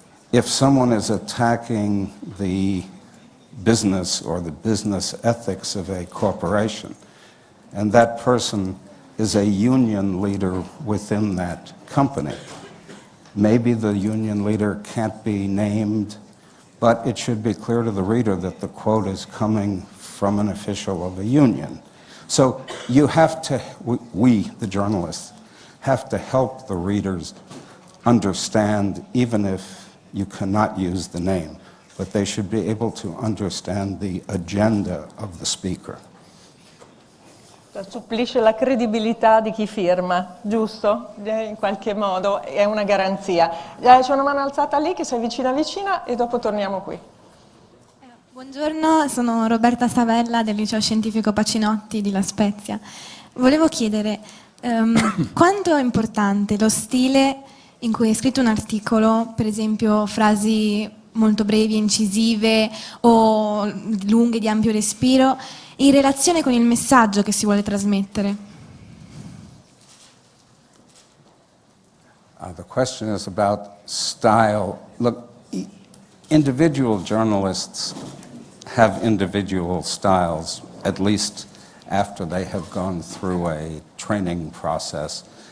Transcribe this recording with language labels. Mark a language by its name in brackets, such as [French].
[English] If someone is attacking the business or the business ethics of a corporation, and that person is a union leader within that company, maybe the union leader can't be named, but it should be clear to the reader that the quote is coming from an official of a union. So you have to, we, the journalists, have to help the readers understand, even if you cannot use the name, but they should be able to understand the agenda of the speaker. [Italian] Supplisce la credibilità di chi firma, giusto? In qualche modo è una garanzia. C'è una mano alzata lì che si avvicina vicina e dopo torniamo qui. Buongiorno, sono Roberta Savella del Liceo Scientifico Pacinotti di La Spezia. Volevo chiedere quanto è importante lo stile in cui è scritto un articolo, per esempio frasi molto brevi, incisive o lunghe di ampio respiro, in relazione con il messaggio che si vuole trasmettere. [English] The question is about style. Look, individual journalists have individual styles, at least after they have gone through a training process.